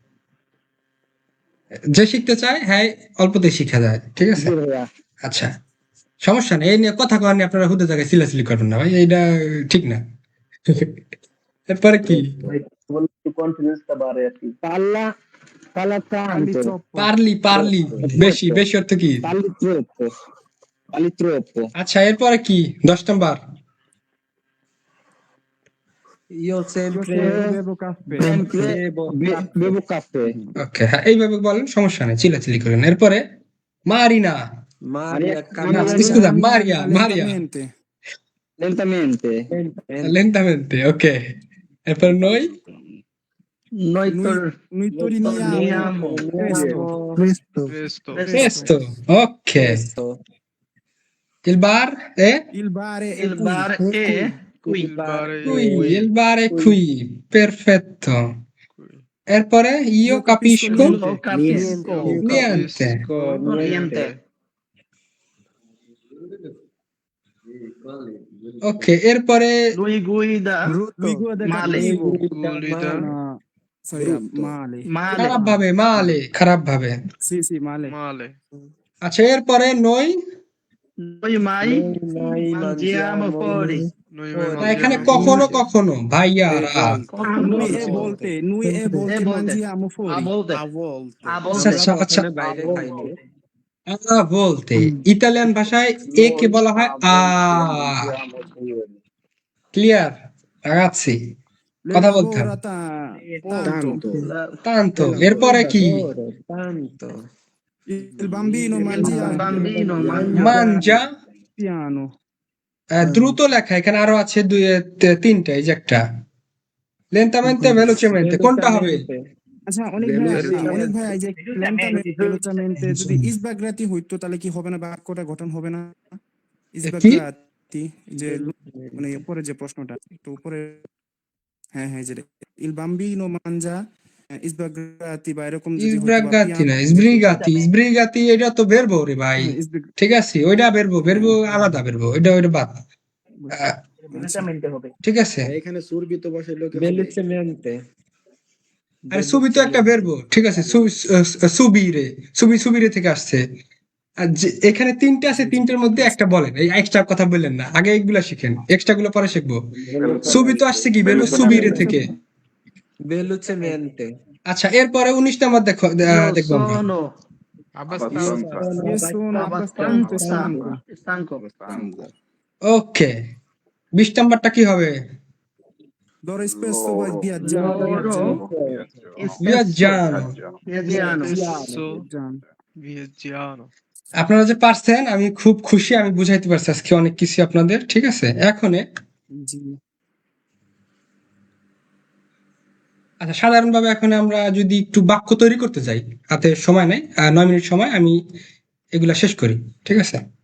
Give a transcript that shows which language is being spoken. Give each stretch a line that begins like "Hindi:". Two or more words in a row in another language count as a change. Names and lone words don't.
Bangla: যে শিখতে চায় হ্যাঁ অল্পতেই শিখা যায়, ঠিক আছে। জি ভাইয়া। আচ্ছা, সমস্যা নেই, এই নিয়ে কথা কওয়া নিয়ে আপনারা হুদে জায়গায় চিল্লাচিল্লি করবেন না ভাই, এইটা ঠিক না। এরপরে কি? একটু কনফিডেন্সটা বাড়ে আর কি। পাল্লা পাল্লা
Italian: Parli tanto. troppo.
Bangla: পারলি বেশি বেশি অর্থ কি?
Italian: Parli troppo. Parli troppo.
Bangla: আচ্ছা, এরপরে কি 10 নাম্বার?
Italian: Io sempre bevo caffè. Bevo caffè.
Bangla: ওকে, হ্যাঁ এইভাবে বলেন, সমস্যা নেই, চিল্লাচিল্লি করেন। এরপরে মারিনা, Maria স্কুদা, মারিয়া
Italian: Lentamente. lentamente.
Bangla: লেন্টামেন্টে, ওকে। এরপর নই
Italian: Noi Noi torniamo presto. presto, ok। Il bar è Il bar è Il bar è qui. qui, il bar è qui, perfetto।
Bangla: এরপরে
Italian: io capisco Io capisco niente, niente.
Bangla: ok। এরপরে
Italian: Lui guida Lui guarda male. cattivo.
English: No, sorry,
Italian: male. Male.
Bangla: খারাপ ভাবে।
Italian: Sì, sì, male.
Bangla: আচ্ছা, এরপরে নই,
Italian: Noi mai mangiamo fuori.
Bangla: না এখানে কখনো কখনো ভাইয়ারা,
Italian: Noi e volte mangiamo A fuori. volte. A
Bangla: আচ্ছা
Italian: volte.
Bangla: আচ্ছা বলতে ইতালিয়ান ভাষায় এ কে বলা হয় আ। ক্লিয়ার রাগাচ্ছি,
Italian: Lei
Bangla: কথা বলতে হবে।
Italian: lavora tanto.
Bangla: তান্তো, এরপরে কি?
Italian: Il bambino mangia Bambino মানজা, piano.
Bangla: দ্রুত লেখা, এখানে আরো আছে তিনটা, এই যে একটা
Italian: lentamente velocemente,
Bangla: কোনটা হবে? আচ্ছা অনেক ভাই এই যে lentamente যদি ইসবাগ্রাতি হইতো তাহলে কি হবে না, বাক্যটা গঠন হবে না? ইসবাগ্রাতি যে মানে উপরে যে প্রশ্নটা একটু উপরে, হ্যাঁ যে
Italian: il bambino mangia
Bangla: ইসবাগ্রাতি বা এরকম যদি হইতো, ইসব্রাগাতি না, ইসব্রিগাতি এটা তো বেরবো রে ভাই, ঠিক আছে, ওইটা বেরবো আলাদা বেরবো, ওইটা বাদ,
Italian: Velocemente হবে।
Bangla: ঠিক আছে। এখানে সুরবি তো বসে লোকে আরে সুবি তো একটা বেরবো, ঠিক আছে, সুবিরে থেকে আসছে, আর যে এখানে তিনটে আছে, তিনটের মধ্যে একটা বলেন, এই এক্সট্রা কথা বললেন না, আগে এইগুলা শিখেন, এক্সট্রা গুলো পরে শিখবো। সুবি তো আসছে কি বেলু সুবিরে থেকে।
Italian: velocemente,
Bangla: আচ্ছা, এরপরে 19 নাম্বার দেখো,
Italian: Io
Bangla: দেখবো আমরা।
Italian: sono Io sono abbastanza stanco.
Bangla: ওকে, 20 নাম্বারটা কি হবে?
Italian: D'ora spesso vai viaggiare. Loro Viaggiano। Viaggiano.
Bangla: আপনারা যে পারছেন আমি খুব খুশি, আমি বুঝাইতে পারছি আজকে অনেক কিছু আপনাদের, ঠিক আছে? এখন
Italian: Sì.
Bangla: আচ্ছা, সাধারণভাবে এখন আমরা যদি একটু বাক্য তৈরি করতে যাই, হাতে সময় নেই, 9 মিনিট সময়, আমি এগুলা শেষ করি, ঠিক আছে?